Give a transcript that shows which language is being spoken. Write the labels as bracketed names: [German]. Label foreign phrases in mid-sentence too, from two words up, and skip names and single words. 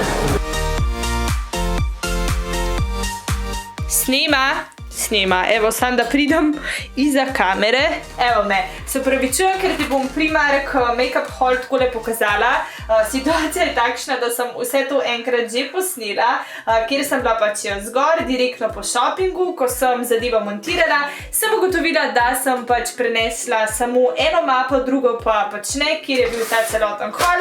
[Slovenian] Snima, evo, sam da pridem iza kamere, evo me, se pravičujem, ker ti bom Primark [English] make-up haul [Slovenian] takole pokazala. Situacija je takšna, da sem vse to enkrat že posnela, kjer sem bila pač zgor, direktno po shoppingu, ko sem zadevo montirala, sem ugotovila, da sem pač prenesla samo eno mapo, drugo pa pač ne, kjer je bil ta celoten haul.